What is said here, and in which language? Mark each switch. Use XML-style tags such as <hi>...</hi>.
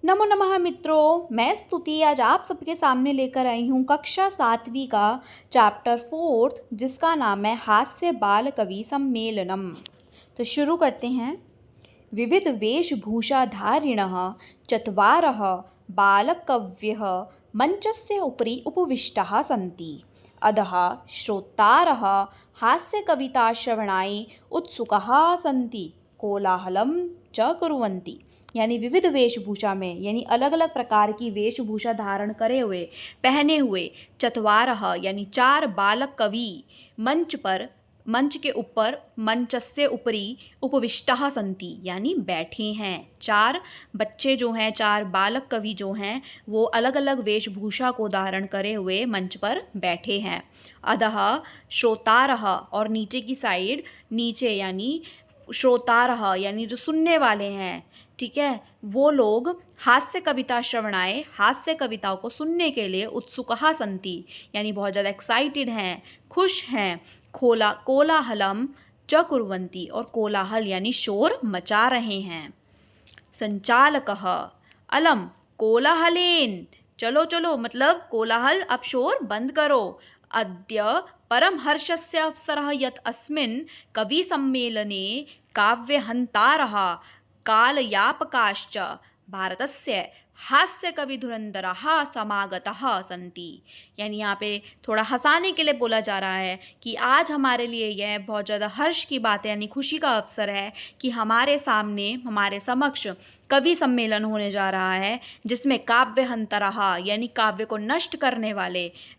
<hi>नमो नमः मित्रों, मैं स्तुति आज आप सबके सामने लेकर आई हूँ कक्षा 7वीं का चैप्टर 4 जिसका नाम है हास्य बाल कवि सम्मेलनम। तो शुरू करते हैं।</hi> <sa>विविध वेशभूषाधारिणः चत्वारः बालकवयः मंचस्य उपरि उपविष्टाः सन्ति। अधः श्रोतारः हास्यकविताश्रवणाय उत्सुकाः सन्ति, कोलाहलं च कुर्वन्ति।</sa> <hi>यानी विविध वेशभूषा में यानी अलग अलग प्रकार की वेशभूषा धारण करे हुए पहने हुए चत्वारः यानी 4 बालक कवि मंच के ऊपर</hi> <sa>मंचस्य उपरि उपविष्टाः सन्ति</sa> <hi>यानी बैठे हैं। 4 बच्चे जो हैं, 4 बालक कवि जो हैं वो अलग अलग वेशभूषा को धारण करे हुए मंच पर बैठे हैं।</hi> <sa>अधः श्रोतारः</sa> <hi>और नीचे की साइड नीचे यानी श्रोतारः यानी जो सुनने वाले हैं, ठीक है, वो लोग</hi> <sa>हास्य कविता श्रवणाय</sa> <hi>हास्य कविताओं को सुनने के लिए</hi> <sa>उत्सुकः सन्ति</sa> <hi>यानी बहुत ज़्यादा एक्साइटेड हैं, खुश हैं।</hi> <sa>कोलाहलम च कुर्वन्ति</sa> <hi>और कोलाहल यानी शोर मचा रहे हैं।</hi> <sa>संचालकः अलम कोलाहलेन,</sa> <hi>चलो चलो मतलब कोलाहल अब शोर बंद करो।</hi> <sa>अद्य परमहर्षस्य अवसरः यत् अस्मिन् कविसम्मेलने काव्यहन्तारः कालयापकाश्च भारतस्य हास्यकविधुरन्धरः समागतः सन्ति।</sa> <hi>यानी यहाँ पे थोड़ा हंसाने के लिए बोला जा रहा है कि आज हमारे लिए यह बहुत ज़्यादा हर्ष की बात है यानी खुशी का अवसर है कि हमारे सामने हमारे समक्ष कवि सम्मेलन होने जा रहा है जिसमें काव्यहंतरः यानी काव्य को नष्ट करने वाले,</hi>